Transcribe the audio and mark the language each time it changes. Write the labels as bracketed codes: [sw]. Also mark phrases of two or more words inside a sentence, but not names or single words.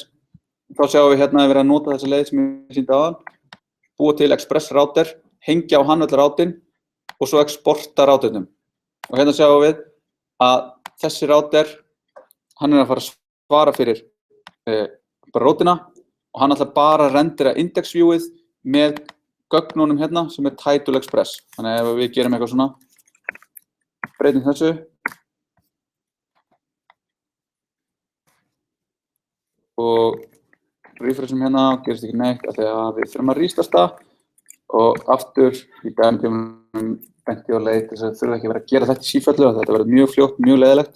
[is] Þá sjáum við hérna að við erum að nota þessa leið sem ég sýndi áðan, búa til [en] express router, [is] hengja á hann öll routin og svo exporta routinum. Og hérna sjáum við að þessi router, hann er að fara að svara fyrir bara routina og hann ætlar bara að rendera index viewið með gögnunum hérna sem er title express. Þannig ef við gerum eitthvað svona, breytum þessu. Og refreshum hérna, gerist ekki neitt af því að við þurfum að restarta og aftur í dæmitímanum benti á leið þess að þurfa ekki að vera að gera þetta í sífellu og þetta verður mjög fljótt, mjög leiðilegt.